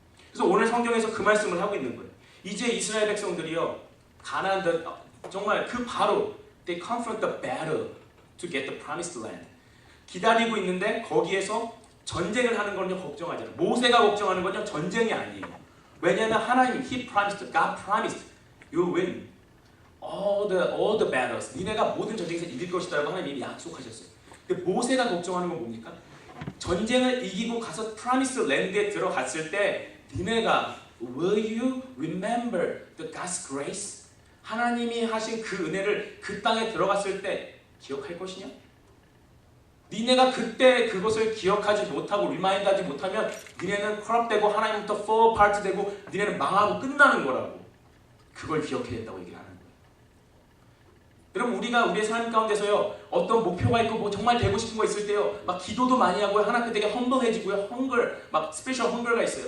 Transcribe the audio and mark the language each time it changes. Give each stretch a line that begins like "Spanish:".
Korean: 그래서 오늘 성경에서 그 말씀을 하고 있는 거예요. 이제 이스라엘 백성들이요 가나안 정말 바로
English: they confront the battle to get the promised land
Korean: 기다리고 있는데 거기에서 전쟁을 하는 건요 걱정하지 않아요. 모세가 걱정하는 건요 전쟁이 아니에요. 왜냐하면 하나님
English: He promised, God promised you win all the battles.
Korean: 니네가 모든 전쟁에서 이길 것이다라고 하나님이 약속하셨어요. 근데 모세가 걱정하는 건 뭡니까? 전쟁을 이기고 가서 프라미스 랜드에 들어갔을 때 니네가
English: Will you remember the God's grace?
Korean: 하나님이 하신 그 은혜를 그 땅에 들어갔을 때 기억할 것이냐? 니네가 그때 그것을 기억하지 못하고 리마인드하지 못하면 니네는 컬업되고 하나님부터
English: fall apart
Korean: 되고 니네는 망하고 끝나는 거라고. 그걸 기억해야 된다고 얘기를 하는 거예요. 여러분 우리가 우리의 삶 가운데서요 어떤 목표가 있고 뭐 정말 되고 싶은 거 있을 때요 막 기도도 많이 하고요 하나님께 되게 험블해지고요 막 스페셜 헝글가 있어요.